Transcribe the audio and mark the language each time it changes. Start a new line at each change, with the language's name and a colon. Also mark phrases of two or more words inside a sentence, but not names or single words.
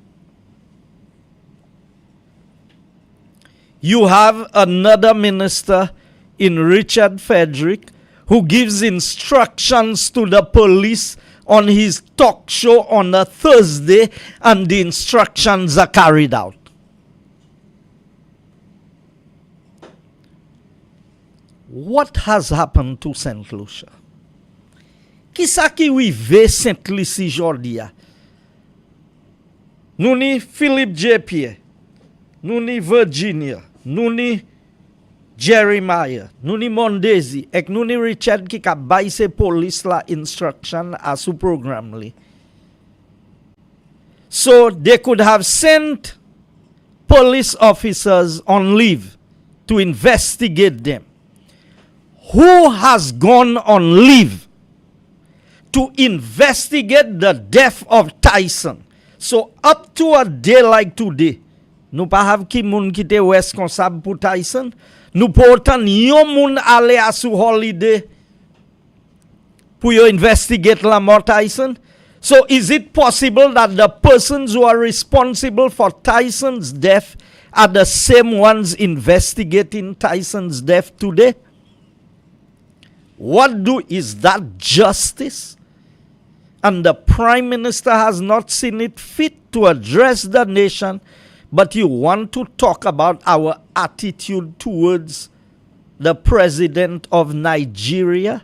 English: You have another minister in Richard Frederick who gives instructions to the police on his talk show on a Thursday, and the instructions are carried out. What has happened to St. Lucia?
Saint Lucian Creole French: Qui sa ki wive St. Lucie jodi a? Nou ni Philip J. Pierre, nou ni Virginia, nou ni Jeremiah, nou ni Mondesi, ek nou ni Richard ki ka bay se police la instruction a sou program li.
English: So they could have sent police officers on leave to investigate them. Who has gone on leave to investigate the death of Tyson? So up to a day like today,
Saint Lucian Creole French: nou pa have ki moun ki te responsable pou Tyson. Nou pourtant yon moun ale a sou holiday pou yo investigate la mort Tyson.
English: So is it possible that the persons who are responsible for Tyson's death are the same ones investigating Tyson's death today? Is that justice? And the Prime Minister has not seen it fit to address the nation, but you want to talk about our attitude towards the President of Nigeria?